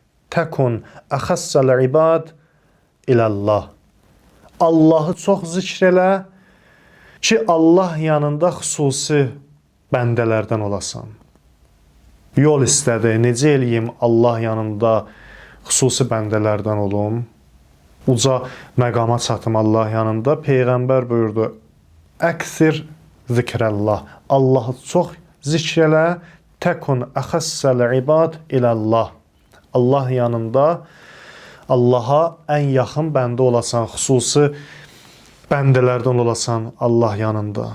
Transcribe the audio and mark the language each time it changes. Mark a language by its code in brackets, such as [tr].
[ar] Təkun əxəssəl ibad iləllah. [az] Allahı çox zikr elə ki, Allah yanında xüsusi bəndələrdən olasan. Yol istədi, necə eləyim Allah yanında xüsusi bəndələrdən olum? Uca məqama çatım Allah yanında. Peyğəmbər buyurdu, [ar] əksir zikrəllah. [az] Allahı çox zikr elə, [ar] təkun əxəssəl ibad iləllah. [az] Allah yanında Allaha ən yaxın bəndə olasan, xüsusi bəndələrdən olasan Allah yanında.